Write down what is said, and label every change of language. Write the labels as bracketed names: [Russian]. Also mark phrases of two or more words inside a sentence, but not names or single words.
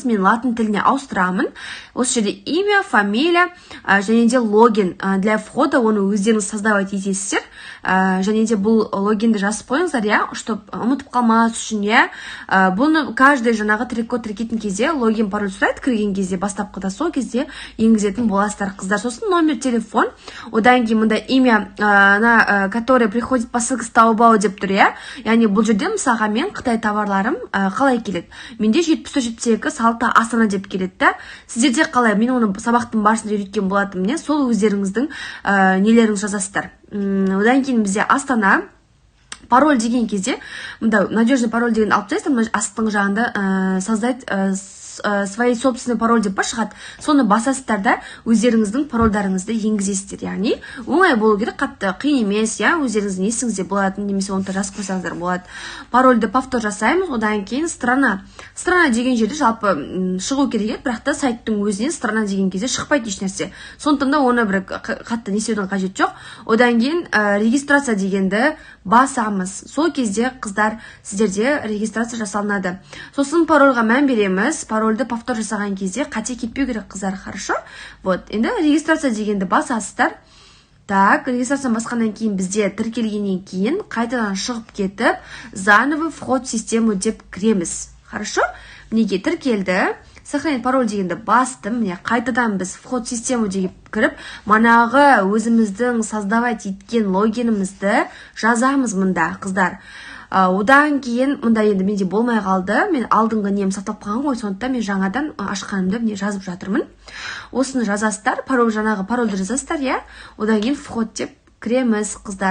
[Kazakh] Мен латын тіліне ауыстырамын. Осы жерде [Russian] имя, фамилия, [Kazakh] және де [Russian] логин для входа, [Kazakh] оны өздеріңіз создавать етесіздер. Және де бұл логинді жазып қойыңыздар, чтобы ұмытып қалмас үшін, бұны каждый жаңағы трек-код тіркейтін кезде логин пароль сұрайды, кірген кезде бастапқыда сол кезде енгізетін боласыздар, қыздар. Сосын номер телефон, одан кейін мында [Russian] имя, который приходит по ссылке [Kazakh] Taobao деп тұр, яғни бұл жерде мысалға мен Қытай товарларым қалай келеді. Менде 74-72 салта Астана деп келеді. Сіздерде қалай? Мен оны сабақтың барысында үйреткен болатынмын, сол өздеріңіздің нелеріңіз жазасыздар. Одан кейін бізде Астана пароль деген кезде, мында [Russian] надежный пароль [Kazakh] деген алып тастайсыздар, астың жағында [Russian] создать свои собственный пароль [Kazakh] деп шығады. Соны басасыздар да өздеріңіздің парольдарыңызды енгізесіздер. Яғни оңай болу керек, қатты қиын емес, өздеріңіздің есіңізде болатын, немесе оны жазып қойсаңыздар болады. Парольді повтор жасаймыз, одан кейін страна. Страна деген жерде жалпы шығу керек, бірақ та сайттың өзінен страна деген кезде шықпайды ешнәрсе. Сондықтан да оны бір қатты несеудің қажет жоқ. Одан кейін регистрация дегенді басамыз. Сол кезде қыздар сіздерде регистрация жасалынады. Сосын парольға мән береміз. Парольді повтор жасаған кезде қате кетпеу керек, қыздар, хорошо? Вот, енді регистрация дегенді басасыздар. Так, регистрацияны басқаннан кейін бізде тіркелгеннен кейін қайтадан шығып кетіп, [Russian] заново вход в систему [Kazakh] деп кіреміз. Хорошо? Мінеке тіркелді. [Russian] Сохранить пароль [Kazakh] дегенді бастым. Міне қайтадан біз [Russian] вход в систему [Kazakh] деп кіріп, манағы өзіміздің создавать еткен логинімізді жазамыз мұнда, қыздар. Одан кейін мұнда енді менде болмай қалды. Мен алдыңғы нем сақтап қалған ғой, сондықтан мен жаңадан ашқанымды міне жазып жатырмын. Осыны жазасыздар, жаңағы парольді жазасыздар, одан кейін вход деп кіреміз, қыздар.